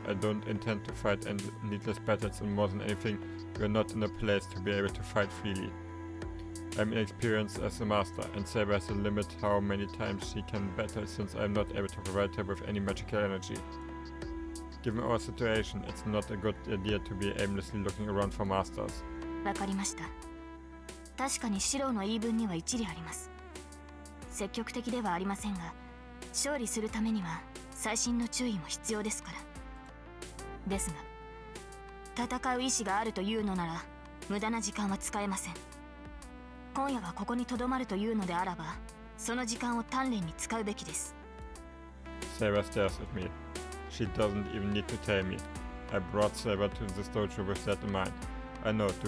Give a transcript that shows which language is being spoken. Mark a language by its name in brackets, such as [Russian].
[English] I don't intend to fight any needless battles, and more than anything, we're not in a place to be able to fight freely. I'm inexperienced as a master, and Saber has a limit how many times she can battle since I'm not able to provide her with any magical energy. Given our situation, it's not a good idea to be aimlessly looking around for masters. [Japanese] 確かにシローの言い分には一理あります。積極的ではありませんが、勝利するためには細心の注意も必要ですから。ですが、戦う意志があるというのなら、無駄な時間は使えません。今夜はここに留まるというのであらば、その時間を鍛錬に使うべきです。 [English] Saber stares at me. She doesn't even need to tell me. I brought Saber to this dojo with that in mind. I know.